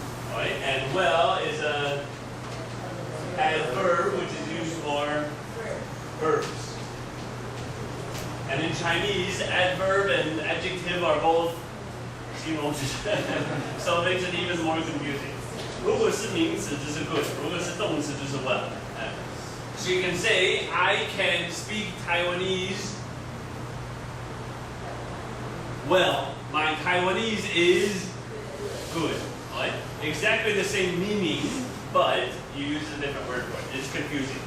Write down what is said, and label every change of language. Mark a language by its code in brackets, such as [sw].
[en] Alright, and well is a adverb which is used for verbs. And in Chinese, adverb and adjective are both so it makes it even more confusing. [zh] 如果是名词就是 good, 如果是动词就是 well. [en] So you can say, I can speak Taiwanese well. My Taiwanese is good. Right? Exactly the same meaning, but you use a different word for it. It's confusing.